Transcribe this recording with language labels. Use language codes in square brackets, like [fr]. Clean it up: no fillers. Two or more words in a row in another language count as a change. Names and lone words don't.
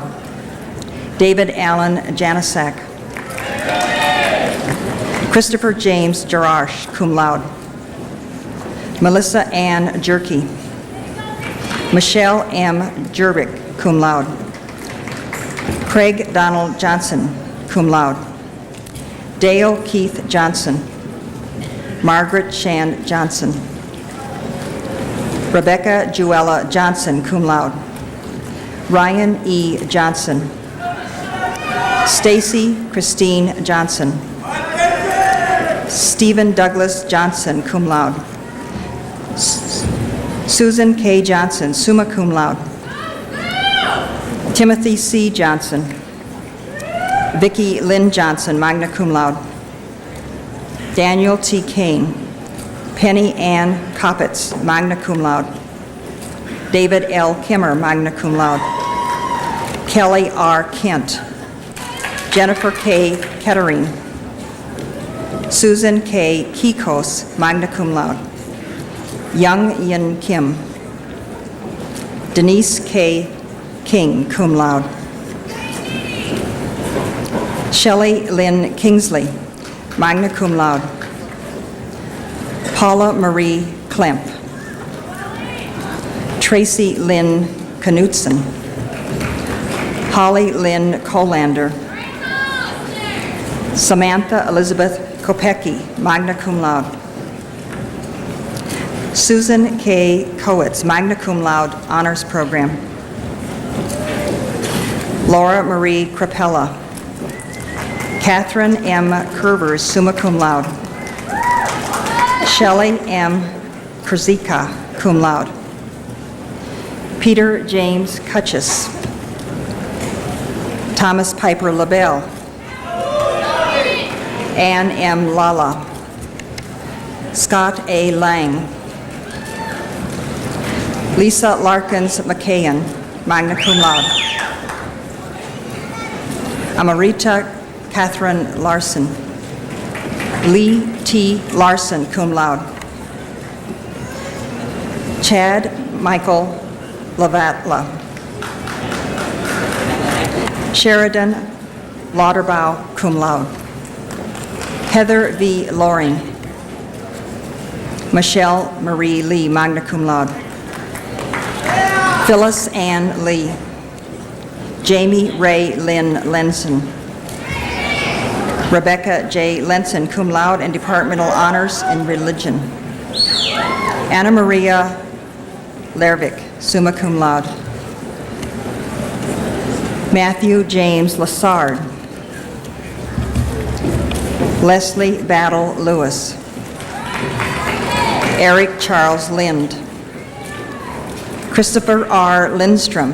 [en] David Allen Janasak. Christopher James Jarash, [la] cum laude. [en] Melissa Ann Jerky. Michelle M. Jerbick, [la] cum laude. [en] Craig Donald Johnson, [la] cum laude. [en] Dale Keith Johnson. Margaret Shan Johnson. Rebecca Juella Johnson, [la] cum laude. [en] Ryan E. Johnson. Stacy Christine Johnson. Stephen Douglas Johnson, [la] cum laude. [en] Susan K. Johnson, [la] summa cum laude. [en] Timothy C. Johnson. Vicki Lynn Johnson, [la] magna cum laude. [en] Daniel T. Kane. Penny Ann Koppitz, [la] magna cum laude. [en] David L. Kimmer, [la] magna cum laude. [en] Kelly R. Kent. Jennifer K. Kettering. Susan K. Kikos, [la] magna cum laude. [en] Young Yin Kim. Denise K. [la] King, cum laude. [en] Shelley Lynn Kingsley, [la] magna cum laude. [en] Paula Marie Klemp. Tracy Lynn Knutson. Holly Lynn Colander. Samantha Elizabeth Kopecki, [la] magna cum laude. [en] Susan K. Kowitz, [la] magna cum laude, [en] honors program. Laura Marie Crapella. Catherine M. [la] Curvers, summa cum laude. [en] Shelley M. Krzika, [la] cum laude. [en] Peter James Cutchess. Thomas Piper LaBelle. Ann M. Lala. Scott A. Lang. Lisa Larkins McKayen, [la] magna cum laude. [en] Amarita Catherine Larson. Lee T. Larson, [la] cum laude. [en] Chad Michael Lavatla. Sheridan Lauderbaugh, [la] cum laude. [en] Heather V. Loring. Michelle Marie Lee, [la] magna cum laude. [en] Phyllis Ann Lee. Jamie Ray Lynn Lenson. Rebecca J. Lenson, [la] cum laude [en] and departmental honors in religion. Anna Maria Lervik, [la] summa cum laude. [en] Matthew James Lassard. Leslie Battle Lewis. Eric Charles Lind. Christopher R. Lindstrom.